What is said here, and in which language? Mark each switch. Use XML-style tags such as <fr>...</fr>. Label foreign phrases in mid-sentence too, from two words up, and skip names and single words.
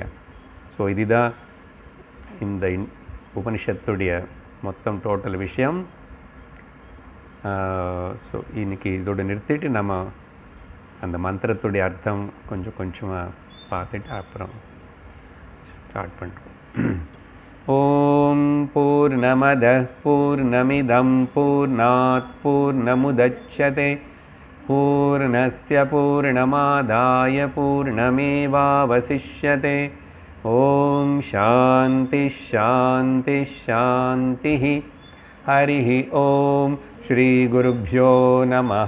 <ta>ஸோ இதுதான் இந்த உபனிஷத்துடைய மொத்தம் டோட்டல் விஷயம். ஸோ இன்னைக்கு இதோடு நிறுத்திட்டு நம்ம அந்த மந்திரத்துடைய அர்த்தம் கொஞ்சமாக பார்த்துட்டு அப்புறம் ஸ்டார்ட் பண்ணுறோம்.</ta> <sa>ओम् पूर्णमद पूर्णमिदं पूर्णात् पूर्णमुदच्यते पूर्णस्य पूर्णमादाय पूर्णमेवावशिष्यते. ओम् शान्ति शान्ति शान्ति. हरिः ओम श्री गुरुभ्यो नमः.</sa>